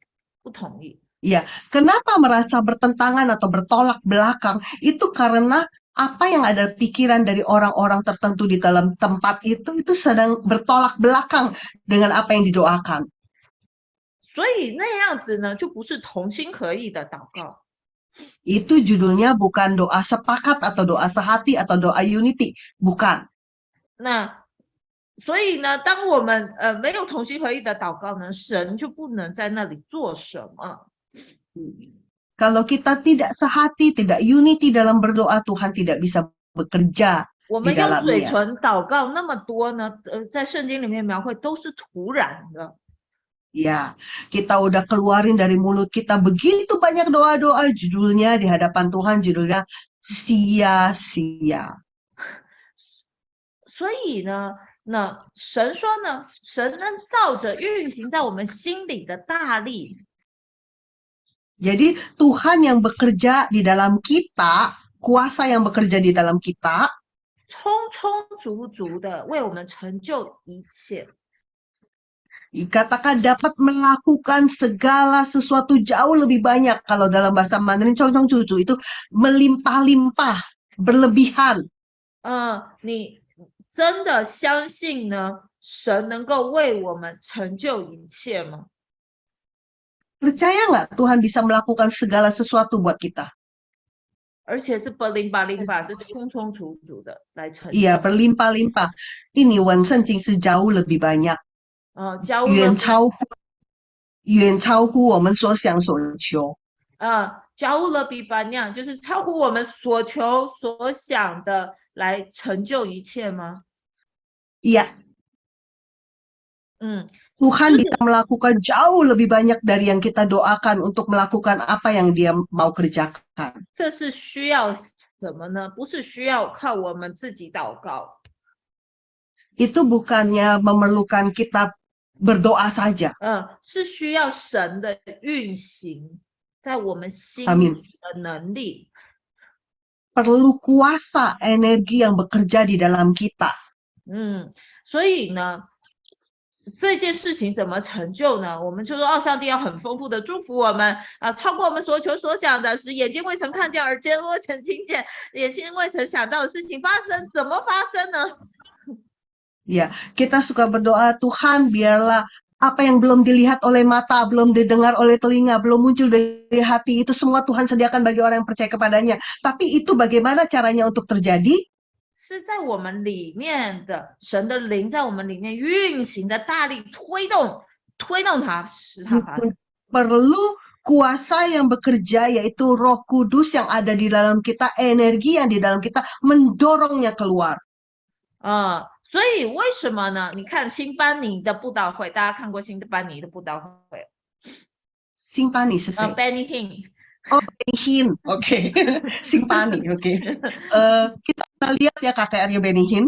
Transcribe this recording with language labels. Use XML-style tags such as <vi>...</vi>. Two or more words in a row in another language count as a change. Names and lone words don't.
<id>Ya, kenapa merasa bertentangan atau bertolak belakang? Itu karena apa yang ada pikiran dari orang-orang tertentu di dalam tempat itu sedang bertolak belakang dengan apa yang didoakan.</id> <zh>所以那样子呢，就不是同心合意的祷告。</zh> <id>Itu judulnya bukan doa sepakat atau doa sehati atau doa unity, bukan.</id> <zh>那所以呢，当我们没有同心合意的祷告呢，神就不能在那里做什么。</zh> <id>Kalau kita tidak sehati, tidak unity dalam berdoa, Tuhan tidak bisa bekerja</id> <zh>我</zh> <id>di</id> <zh>们用嘴</zh> <id>dalamnya.</id> <zh>唇祷告那么多呢，在圣经里面描绘都是徒然的。</zh> <id>Ya, kita udah keluarin dari mulut kita begitu banyak doa-doa, judulnya di hadapan Tuhan, judulnya sia-sia.</id> <zh>所以呢，那神说呢，神能照着运行在我们心里的大力。</zh> <id>Jadi Tuhan yang bekerja di dalam kita, kuasa yang bekerja di dalam kita,</id> <zh>充充足足的为我们成就一切。</zh> <id>dikatakan dapat melakukan segala sesuatu jauh lebih banyak. Kalau dalam bahasa Mandarin,</id> <zh>充充足足</zh> <id>itu melimpah-limpah, berlebihan.</id> <zh>你真的相信呢，神能够为我们成就一切吗？</zh> <id>Percaya nggak Tuhan bisa melakukan segala sesuatu buat kita?</id> <zh>而且是 berlimpah-limpah，是充充足足的来成就。</zh> <id>Iya, berlimpah-limpah. Ini Wan Sencing sejauh lebih banyak.</id> <zh>远超乎我们所想所求。</zh> <id>jauh lebih banyak，</id> <zh>就是超乎我们所求所想的来成就一切吗？</zh> <id>Iya. Tuhan bisa melakukan jauh lebih banyak dari yang kita doakan untuk melakukan apa yang Dia mau kerjakan.</id> <zh>这是需要什么呢？不是需要靠我们自己祷告。</zh> <id>Itu bukannya memerlukan kita berdoa saja.</id> <zh>是需要神的运行在我们心里的能力。</zh> <id>Perlu kuasa energi yang bekerja di dalam kita.</id> <zh>所以呢，这件事情怎么成就呢？我们就说，上帝要很丰富的祝福我们超过我们所求所想的，使眼睛未曾看见，耳尖未曾听见，眼睛未曾想到的事情发生，怎么发生呢？</zh> <id>Ya, kita suka berdoa, Tuhan biarlah apa yang belum dilihat oleh mata, belum didengar oleh telinga, belum muncul dari hati, itu semua Tuhan sediakan bagi orang yang percaya kepadanya. Tapi itu bagaimana caranya untuk terjadi?</id> <zh>是在我们里面的神的灵在我们里面运行的大力推动它，使它发生。</zh> <id>Perlu kuasa yang bekerja, yaitu Roh Kudus yang ada di dalam kita, energi yang di dalam kita mendorongnya keluar.</id> <zh>所以为什么呢？你看新班尼的布道会，大家看过新班尼的布道会？新班尼是谁？Benny Hinn。</zh> <id>Oh, Benny Hinn, oke. 新班尼, oke. Kita lihat ya KKR-nya Benny Hinn.</id>